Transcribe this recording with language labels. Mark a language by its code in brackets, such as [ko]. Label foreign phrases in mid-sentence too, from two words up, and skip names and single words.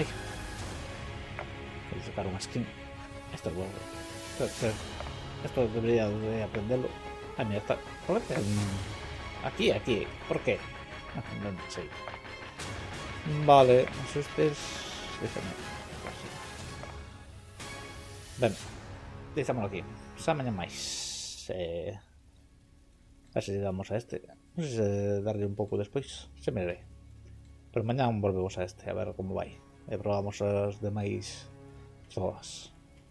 [es] Voy a sacar un skin. Esto es bueno. Esto debería de aprenderlo. Ah, mira, está. ¿Por qué? Aquí. ¿Por qué? No sé. Vale, eso es... Déjame. [gl] Ben, deixámoslo aquí. Xa mañá máis. A ver se damos a este. Non sei se darle un pouco despois. Se me direi. Pero mañá volvemos a este, a ver como vai. E probamos as demais zoas.